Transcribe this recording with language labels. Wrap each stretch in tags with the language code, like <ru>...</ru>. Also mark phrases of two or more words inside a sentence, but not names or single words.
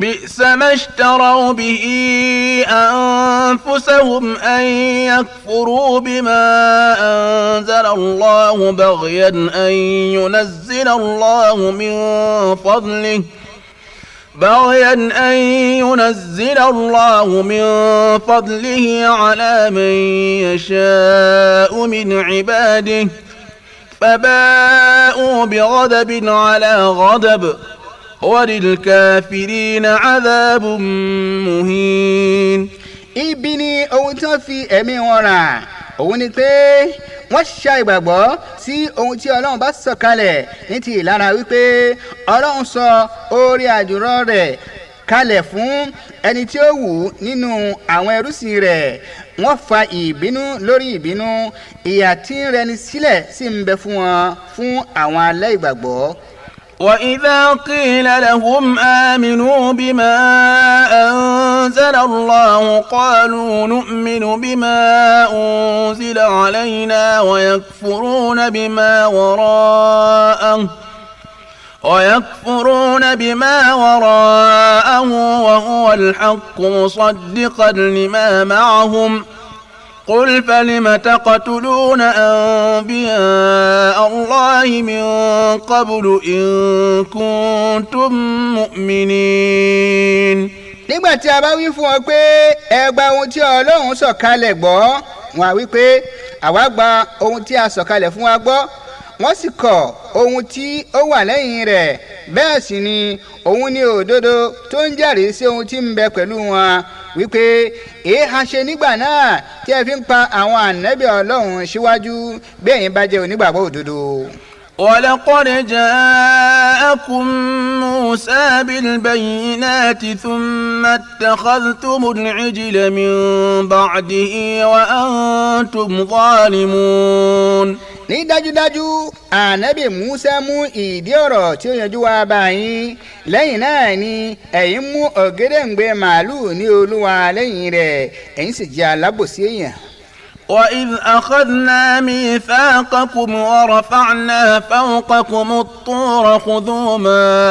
<ar>بئس ما اشتروا به أنفسهم أن يكفروا بما أنزل الله بغيا أن ينزل الله من فضله على من يشاء من عباده فباءوا بغضب على غضب وللكافرين عذاب مهين.</ar> <yo>ibi ni ohun tí wọ́n fi ẹ̀mí wọn rà òun ni pé wọ́n ṣa ìgbàgbọ́ sí ohun tí ọlọ́run bá sọ̀kalẹ̀ ní ti ìlara wípé ọlọ́run sọ oore àjùrọ̀ rẹ̀ kalẹ̀ fún ẹni tí ó wù nínú àwọn ẹrúsìn rẹ̀ wọ́n fa ìbínú lórí ìbínú ìyà tí ń rẹni sílẹ̀ sì ń bẹ fún wọn fún àwọn aláìgbàgbọ́.</yo> <ar>وإذا قيل لهم آمنوا بما أنزل الله قالوا نؤمن بما أنزل علينا ويكفرون بما وراءه وهو الحق مصدقا لما معهم قل فلم تقتلون أنبياء الله من قبل إن كنتم مؤمنين.</ar> <yo>nígbà tí a bá wí fún ọ pé ẹ gba ohun tí ọlọ́run sọ̀kalẹ̀ gbọ́ wọ́n á wí pé àwa gba ohun tí a sọ̀kalẹ̀ fún wa gbọ́ wọ́n sì kọ̀ ohun tí ó wà lẹ́yìn rẹ̀ bẹ́ẹ̀ sì ni òun ni òdodo tó ń jẹ́rìí sí ohun tí ń bẹ pẹ̀lú wọn wípé èéha ṣe nígbà náà tí ẹ fi ń pa àwọn ànábì ọlọ́run síwájú bí ẹ̀yin bá jẹ́ onígbàgbọ́ òdodo.</yo> <ar>ولقد جاءكم موسى بالبينات ثم اتخذتم العجل من بعده وأنتم ظالمون.</ar> <yo>ní dájúdájú ànábì Musa mú ìdí ọ̀rọ̀ tí ó yanjú wá báyìí lẹ́yìn náà ni ẹ̀yin mú ògèdèǹgbè màálùú ní olúwa lẹ́yìn rẹ̀ ẹ̀yin sì jẹ́ alábòsí èèyàn.</yo> <ar>وإذ أخذنا ميثاقكم ورفعنا فوقكم الطور خذوا ما</ar>